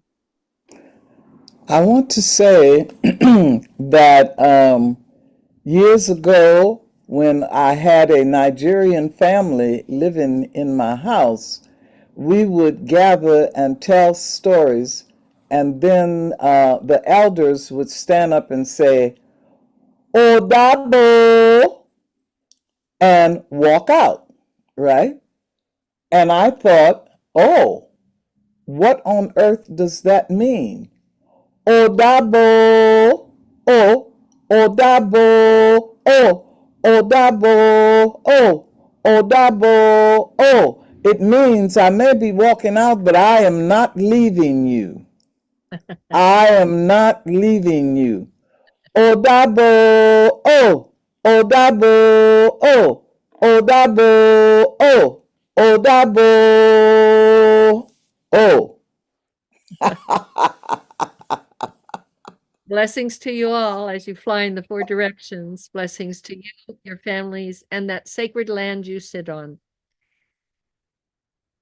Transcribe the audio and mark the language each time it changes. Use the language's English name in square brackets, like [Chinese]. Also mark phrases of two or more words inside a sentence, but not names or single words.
[English] I want to say that years ago, when I had a Nigerian family living in my house, we would gather and tell stories, and then the elders would stand up and say, "Odabo," and walk out, right? And I thought, oh, what on earth does that mean? [Yoruba] Odabo, oh, Odabo, oh, Odabo, oh, Odabo, oh. [English] It means I may be walking out, but I am not leaving you. I am not leaving you. [Yoruba] Odabo, oh, Odabo, oh, Odabo, oh, Odabo, oh. [English] Blessings to you all as you fly in the four directions. Blessings to you, your families, and that sacred land you sit on.